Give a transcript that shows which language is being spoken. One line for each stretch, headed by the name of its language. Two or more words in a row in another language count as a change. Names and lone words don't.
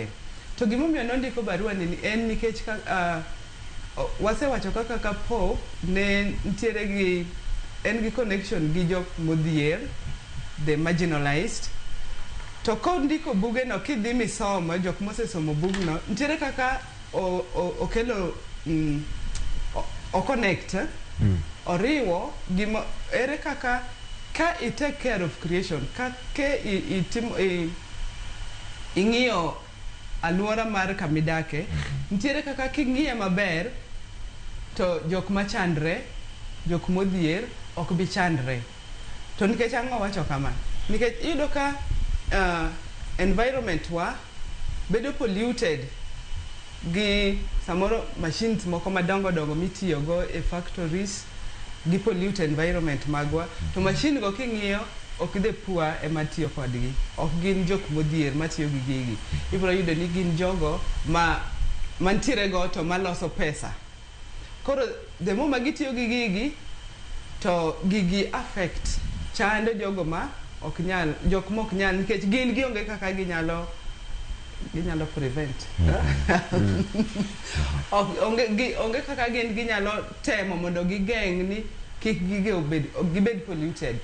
Luo (Kenya and Tanzania): To gimomiyo nondiko barua ni en nikech wasewacho kaka ka Pop ne ntiere gi en gi connection gi jok modhier,
English: the marginalized.
Luo (Kenya and Tanzania): To kondiko buge no kidhi misomo, jok mosesomo bugno ntiere kaka okelo o connect oriwo gimo ere kaka ka
English: I take care of creation,
Luo (Kenya and Tanzania): ka ke ing'iyo alwora mar kamidake, ntiere kaka king'iye maber to jok machandre, jok modhier ok bi chandre. To nikech ang'o wacho kama? Nikech iyudo ka environment wa bedo polluted gi samoro machines moko madongo mitiyogo e factories gi
English: pollute environment
Luo (Kenya and Tanzania): magwa. To machine go king'iyo ok
English: the poor
Luo (Kenya and Tanzania): ema tiyo kodgi, ok gin jok modhier matiyo gi gigi. Ibiro yudo ni gin jogo mantiere go to maloso pesa. Koro
English: the more
Luo (Kenya and Tanzania): magitiyo gi gigi to gigi affect chando jogo ma ok nyal, jok mok nyal, nikech gin gionge kaka ginyalo prevent. Onge kaka ginyalo temo mondo gigeng' ni kik gibed polluted.